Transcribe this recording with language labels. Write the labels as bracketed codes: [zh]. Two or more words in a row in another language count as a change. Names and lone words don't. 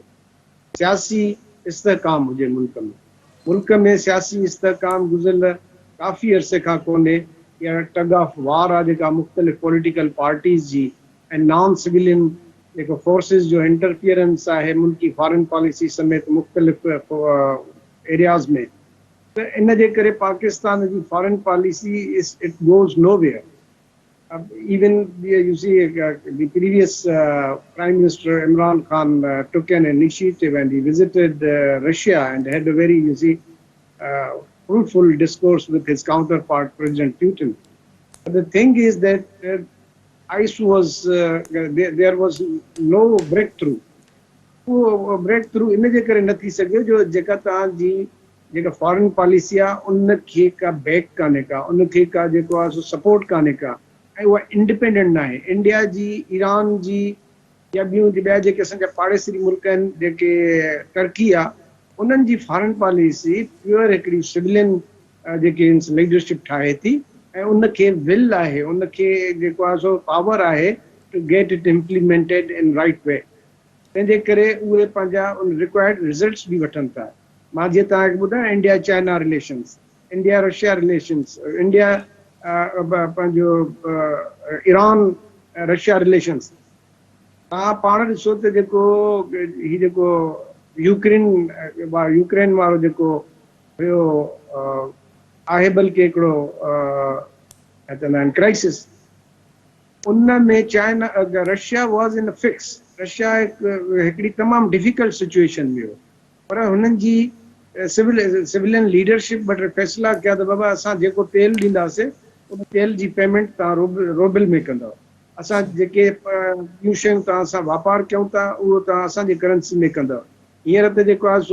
[sd] सियासी इस्तेहकाम हुजे मुल्क में सियासी इस्तेहकाम गुज़िरियल काफ़ी अरसे खां कोन्हे या [en] tug of war [sd] आहे जेका मुख़्तलिफ़ [en] political parties [sd] जी ऐं [en] non civilian [sd] जेको फोर्सिस जो इंटरफियरेंस आहे मुल्की [en] foreign policy [sd] समेत मुख़्तलिफ़ एरियाज़ में त इन जे करे पाकिस्तान जी [en] foreign policy it goes nowhere even you see the previous Prime Minister Imran Khan took an initiative and he visited Russia and had a very fruitful discourse with his counterpart President Putin. But the thing is that ICE was there was no breakthrough. [sd] breakthrough इन जे करे न थी सघियो जो जेका तव्हांजी जेका [en] foreign policy [sd] आहे उन खे का बैक कान्हे का उन खे का जेको आहे सो सपोर्ट कान्हे का ऐं उहा इंडिपेंडेंट न आहे इंडिया जी ईरान जी या ॿिया जेके असांजा पाड़ेसरी मुल्क आहिनि जेके टर्की आहे उन्हनि जी [en] foreign policy [sd] प्योर हिकिड़ी सिविलियन जेके लीडरशिप ठाहे थी ऐं उनखे विल आहे उनखे जेको आहे सो पावर आहे [en] to get it implemented in right way [sd] तंहिंजे करे उहे पंहिंजा उन [en] required results [sd] बि वठनि था मां जीअं तव्हांखे ॿुधायां इंडिया चाइना रिलेशन्स इंडिया रशिया रिलेशन्स इंडिया पंहिंजो ईरान रशिया रिलेशन्स तव्हां पाण ॾिसो त जेको हीउ जेको यूक्रेन वारो जेको हुयो आहे बल्कि हिकिड़ो छा चवंदा आहिनि क्राइसिस उन में [en] China Russia was in fix [sd] रशिया हिकिड़ी तमामु [en] difficult situation [sd] में हुयो पर हुननि जी [en] civilian leadership [sd] वटि फ़ैसिला कया त बाबा असां जेको तेल ॾींदासीं उन तेल जी पेमेंट तव्हां रोबल में कंदव असां जेके ॿियूं शयूं तव्हां सां वापारु कयूं था उहो तव्हां असांजी करंसी में कंदव हींअर त जेको आहे